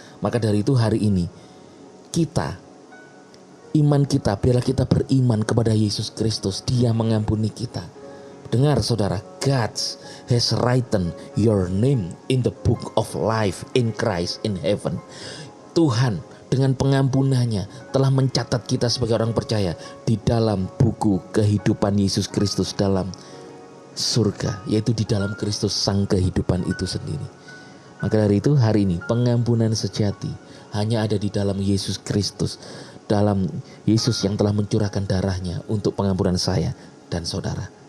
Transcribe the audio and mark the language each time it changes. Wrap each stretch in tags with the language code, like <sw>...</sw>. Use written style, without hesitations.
<id>Maka dari itu hari ini iman kita, biarlah kita beriman kepada Yesus Kristus. Dia mengampuni kita. Dengar saudara,</id> <en>God has written your name in the book of life in Christ in heaven.</en> <id>Tuhan dengan pengampunannya telah mencatat kita sebagai orang percaya di dalam buku kehidupan Yesus Kristus dalam surga, yaitu di dalam Kristus sang kehidupan itu sendiri. Maka dari itu hari ini pengampunan sejati hanya ada di dalam Yesus Kristus, dalam Yesus yang telah mencurahkan darahnya untuk pengampunan saya dan saudara.</id>